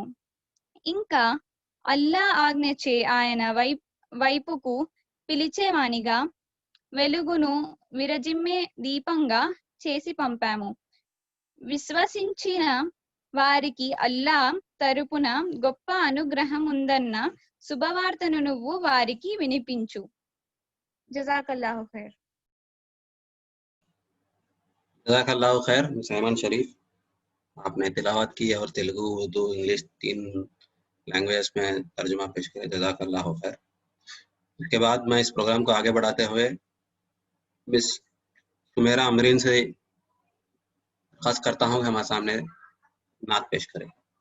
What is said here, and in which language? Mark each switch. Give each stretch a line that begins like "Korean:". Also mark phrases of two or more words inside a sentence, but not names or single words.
Telugu: ఇంకా అల్లా ఆజ్ఞచే ఆయన వైపుకు పిలిచేవానిగా, వెలుగును విరజిమ్మే దీపంగా చేసి పంపాము. విశ్వసించిన వారికి అల్లా తరపున గొప్ప అనుగ్రహం ఉందన్న శుభవార్తను నువ్వు వారికి వినిపించు.
Arabic: جزاك الله خير. جزاک اللہ خیر
Urdu: سیمان شریف، آپ نے تلاوت کی اور تیلگو، اردو، انگلش 3 لینگویج میں ترجمہ پیش کرے،
Arabic: جزاک اللہ خیر۔
Urdu: اس کے بعد میں اس پروگرام کو آگے بڑھاتے ہوئے مس سمیرہ امرین سے خاص کرتا ہوں کہ ہمارے سامنے نعت پیش کرے۔